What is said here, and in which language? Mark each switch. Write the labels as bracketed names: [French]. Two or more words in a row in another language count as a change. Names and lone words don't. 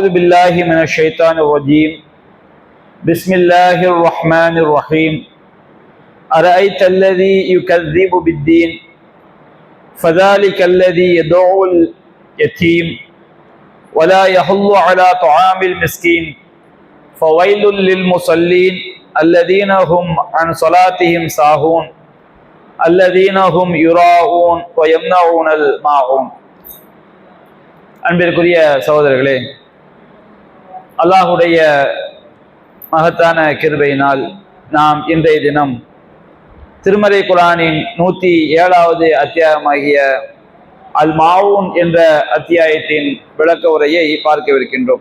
[Arabic] بالله من الشيطان الرجيم بسم الله الرحمن الرحيم أرأيت الذي يكذب بالدين فذلك الذي يدعو اليتيم ولا يحض على طعام المسكين فويل للمصلين الذين هم عن صلاتهم ساهون الذين هم يراءون ويمنعون الماعون. [Tamil] அன்பிற்குரிய சகோதரர்களே, அல்லாஹுடைய மகத்தான கிருபையினால் நாம் இன்றைய தினம் திருமறை குர்ஆனின் 107வது அத்தியாயமாகிய அல் மாவூன் என்ற அத்தியாயத்தின் விளக்க உரையை பார்க்கவிருக்கின்றோம்.